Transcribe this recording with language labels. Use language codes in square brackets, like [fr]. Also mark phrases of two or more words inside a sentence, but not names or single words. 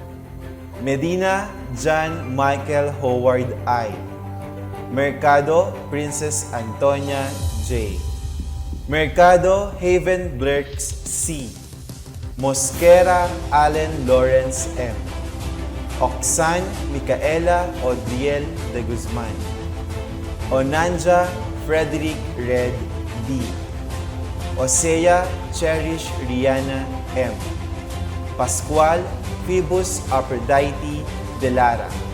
[en] Medina John Michael Howard I. Mercado Princess Antonia J. Mercado Haven Blurks C. Mosquera Allen Lawrence M. Oxan Micaela Odriel de Guzman. Onanja Frederick Red D. Osea Cherish Rihanna M. Pascual Phoebus Aphrodite de Lara.